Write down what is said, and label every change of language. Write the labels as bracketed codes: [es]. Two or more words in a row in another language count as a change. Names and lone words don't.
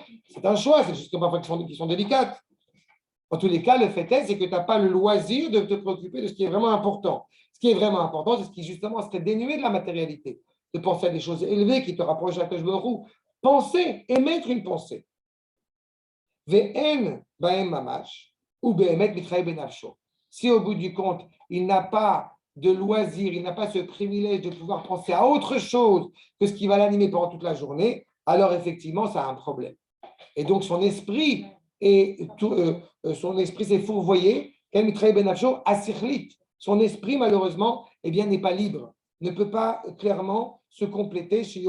[fr] C'est un choix, c'est juste parfois qui sont délicates. En tous les cas, le fait est, c'est que tu n'as pas le loisir de te préoccuper de ce qui est vraiment important. Ce qui est vraiment important, c'est ce qui justement serait dénué de la matérialité. De penser à des choses élevées qui te rapprochent de la [he] קדוש ברוך הוא. [fr] Penser, émettre une pensée. [he] ואין בהם ממש ובאמת מתרעה בנפשו. [fr] Si au bout du compte, il n'a pas de loisir, il n'a pas ce privilège de pouvoir penser à autre chose que ce qui va l'animer pendant toute la journée, alors effectivement, ça a un problème. Et donc, son esprit s'est fourvoyé, son esprit, malheureusement, eh bien, n'est pas libre, ne peut pas clairement se compléter.